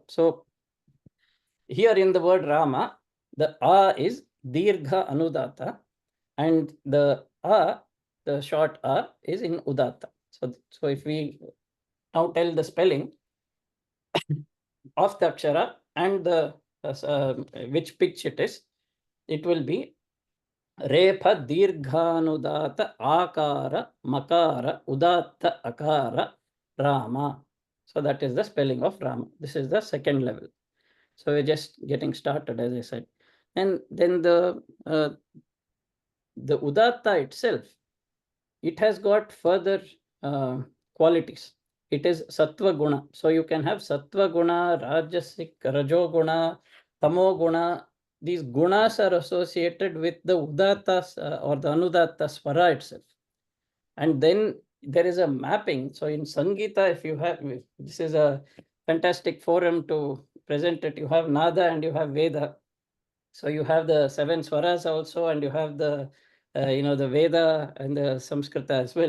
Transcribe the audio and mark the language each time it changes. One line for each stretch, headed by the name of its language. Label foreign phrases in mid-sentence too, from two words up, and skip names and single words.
English: So here in the word Rama, the A is
Sanskrit: dirgha anudata,
English: and the A, the short A, is in udatta. So if we now tell the spelling of the akshara and the which pitch it is, it will be
Sanskrit: रेफ दीर्घानुदात्त अकार मकार उदात्त अकार
English: Rama. So that is the spelling of Rama. This is the second level. So we're just getting started, as I said. And then the udatta itself, it has got further qualities. It is
Sanskrit: सत्त्व गुण.
English: So you can have
Sanskrit: सत्त्व गुण,
English: rajasic,
Sanskrit: रजो गुण, तमो गुण.
English: These gunas are associated with the udattas or the
Sanskrit: अनुदात्त स्वर
English: itself. And then there is a mapping. So in Sangeeta, if you have, this is a fantastic forum to present it. You have Nada and you have Veda. So you have the 7 swaras also, and you have the, the Veda and the Samskrita as well.